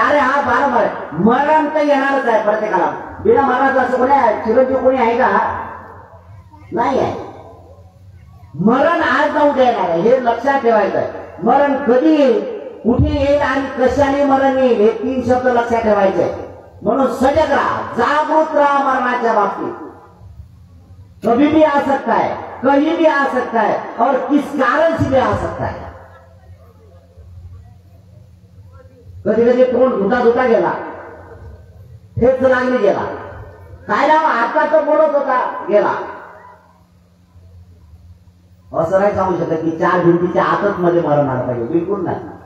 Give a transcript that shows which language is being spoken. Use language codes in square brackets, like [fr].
[mr] अरे हा बारंबार आहे, मरण तर येणारच आहे प्रत्येकाला. बिना मरणाचं असं कोणी आहे? चिरंजीव कोणी आहे का? नाही आहे. मरण आज न उद्या येणार आहे, हे लक्षात ठेवायचं आहे. मरण कधी येईल, कुठे येईल आणि कशाने मरण येईल, हे 3 शब्द लक्षात ठेवायचे. म्हणून सजग राहा, जागृत राहा मरणाच्या बाबतीत. [hi] कभी भी आ सकता है, कहीं भी आ सकता है और किस कारण से भी आ सकता है. [mr] कधी कधी तोंड धुता धुता गेला, ठेच लागली गेला, काय नाव आता तो बोलत होता गेला. असं नाही सांगू शकत की 4 भिंतीच्या आतच मध्ये मरण आलं पाहिजे, बिलकुल नाही.